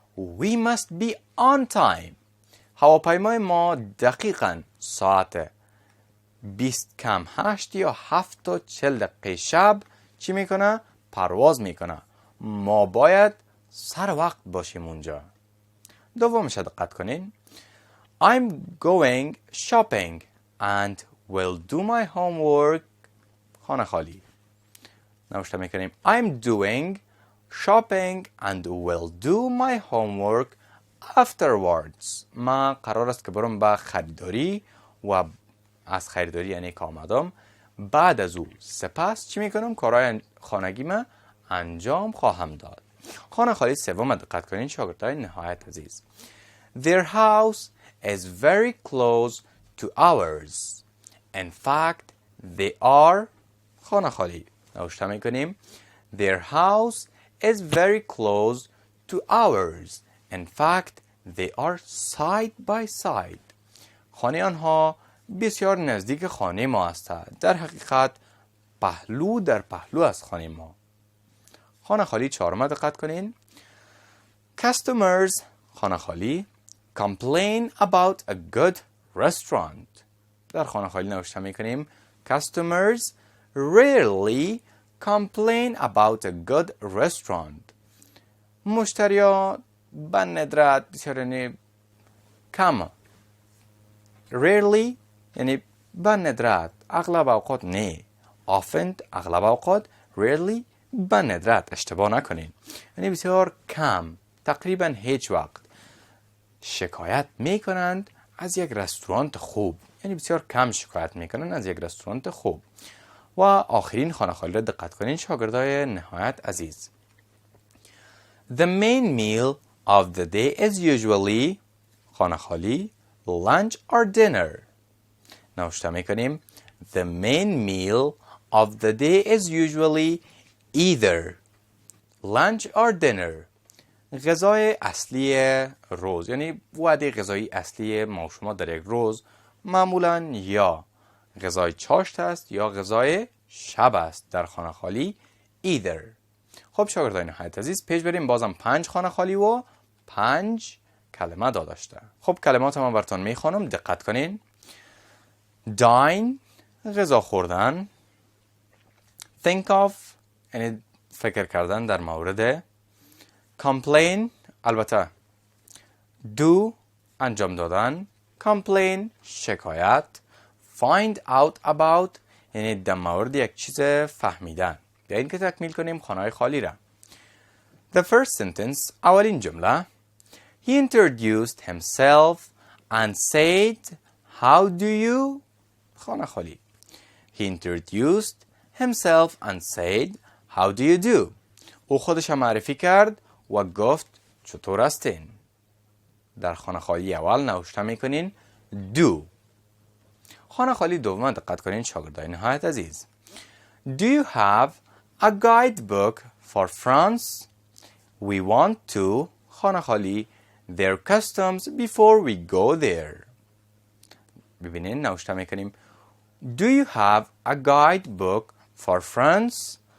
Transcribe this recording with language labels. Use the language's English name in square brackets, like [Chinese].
[English] We must be on time. [Persian] هواپیمای ما دقیقاً ساعت 8 یا 7:40 شب چی میکنه؟ پرواز میکنه. ما باید سر وقت باشیم اونجا. دومش دقت کنین. [English] I'm going shopping and will do my homework. [Persian] خانه خالی. نوشته میکنیم [English] I'm doing shopping and will do my homework afterwards. [Persian] ما قرار است که برم به خریداری و از خریداری یعنی که آمدم بعد از او سپس چی میکنم؟ کارهای خانگی ما انجام خواهم داد. خانه خالی سوم دقت کنین شاگردای نهایت عزیز. [English] Their house is very close to ours. In fact, they are [Persian] خانه خالی. [English] نوشته میکنیم Their house is very close to ours. In fact, they are side by side. [Persian] خانه آنها بسیار نزدیک خانه ما است. در حقیقت پهلو در پهلو از خانه ما. خانه خالی چهارم دقت کنین. [English] Customers [Persian] خانه خالی [English] complain about a good restaurant. [Persian] در خانه خالی نوشته میکنیم [English] Customers rarely complain about a good restaurant. [Persian] مشتریا به ندرت بسیار کم. Rarely یعنی به ندرت، اغلب اوقات نه. Often اغلب اوقات. Rarely به ندرت، اشتباه نکنین. یعنی بسیار کم، تقریبا هیچ وقت شکایت میکنند از یک رستوران خوب. یعنی بسیار کم شکایت میکنند از یک رستوران خوب. و آخرین خانه خالی را دقت کنین شاگردای نهایت عزیز. [English] The main meal of the day is usually [Persian] خانه خالی [English] lunch or dinner. [Persian] نوشته میکنیم [English] the main meal of the day is usually either lunch or dinner. [Persian] غذای اصلی روز یعنی وعده غذایی اصلی ما و شما در یک روز معمولا یا غذای چاشت است یا غذای شب است در خانه خالی either. خب شاگردان نهایت عزیز پیش بریم. بازم 5 خانه خالی و 5 کلمه داشته. خب کلمات من براتون میخوانم، دقت کنین. dine غذا خوردن، think of یعنی فکر کردن در مورد، complain البته do انجام دادن، complain شکایت، find out about یعنی در مورد یک چیز فهمیدن. بیایید که تکمیل کنیم خانه خالی را. [English] The first sentence [Persian] اولین جمله [English] He introduced himself and said how do you [Persian] خانه خالی. [English] He introduced himself and said how do you do. [Persian] او خودش معرفی کرد و گفت چطور هستین. در خانه خالی اول نوشته میکنین do. خانه خالی دوم دقت کنین شاگردان نهایت عزیز. [English] Do you have a guidebook for France? We want to [Persian] خانه خالی [English] their customs before we go there. [Persian] ببینین نوشته میکنیم [English] Do you have a guidebook for France?